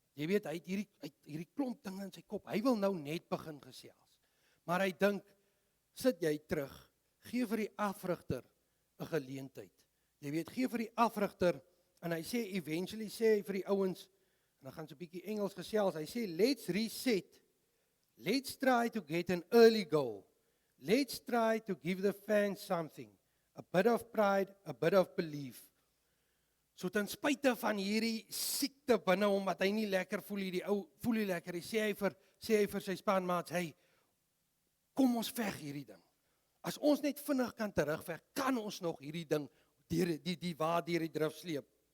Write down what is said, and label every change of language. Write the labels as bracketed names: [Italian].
[Afrikaans] Jy weet, hy het hierdie klomp dinge in sy kop. Hy wil nou net begin gesels. Maar hy dink, sit jy terug, gee vir die afrigter 'n geleentheid. Jy weet, gee vir die afrigter en hy sê eventually sê hy vir die ouens en dan gaan so 'n bietjie Engels gesels. Hy sê [English] let's reset. Let's try to get an early goal. Let's try to give the fans something. A bit of pride, a bit of belief. [Afrikaans] So ten spyte van hierdie siekte binne hom wat hy nie lekker voel, hierdie ou voel nie lekker, sê hy vir sy spanmaats, hey, kom ons veg hierdie ding. As ons net vinnig kan terugveg, kan ons nog hierdie ding deur die drif sleep.